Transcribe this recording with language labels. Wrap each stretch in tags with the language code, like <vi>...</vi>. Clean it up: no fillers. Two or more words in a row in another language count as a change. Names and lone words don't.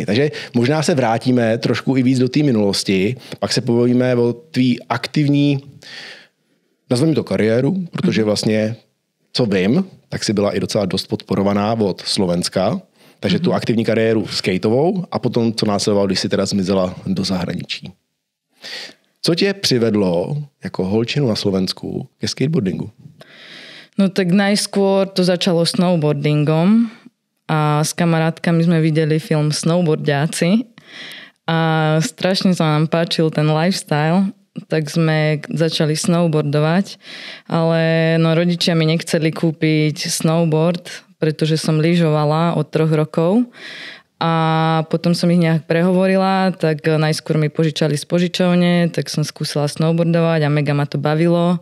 <cs>Takže možná se vrátíme trošku i víc do té minulosti, pak se povíme o tvý aktivní, nazveme to kariéru, protože vlastně co vím, tak si byla i docela dost podporovaná od Slovenska, takže tu aktivní kariéru skateovou a potom, co následovalo, když si teda zmizela do zahraničí. Co tě přivedlo jako holčinu na Slovensku ke skateboardingu?</cs> <sk>No tak najskôr to začalo snowboardingom a s kamarátkami sme videli film Snowboardiaci a strašne sa nám páčil ten lifestyle, tak sme začali snowboardovať, ale no, rodičia mi nechceli kúpiť snowboard, pretože som lyžovala od 3 rokov A potom som ich nejak prehovorila, tak najskôr mi požičali z požičovne, tak som skúsila snowboardovať a mega ma to bavilo.</sk>